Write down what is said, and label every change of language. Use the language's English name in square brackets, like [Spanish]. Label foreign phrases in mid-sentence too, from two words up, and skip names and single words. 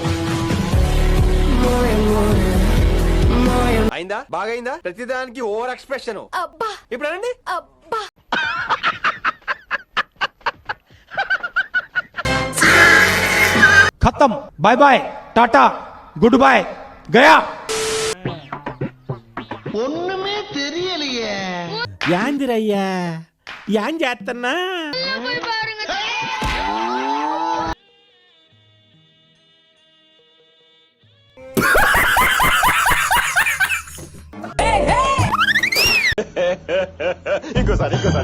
[Telugu] అయిందా? బాగైందా? ప్రతిదానికి [English] over expression. [Telugu] ఇప్పుడు అనండి. [English] खत्म, bye bye, tata, good bye, गया. [Tamil] ஒண்ணுமே தெரியலையே. [Telugu] యాందిరయ్యా యాం చేస్తున్నా? ఇంకోసారి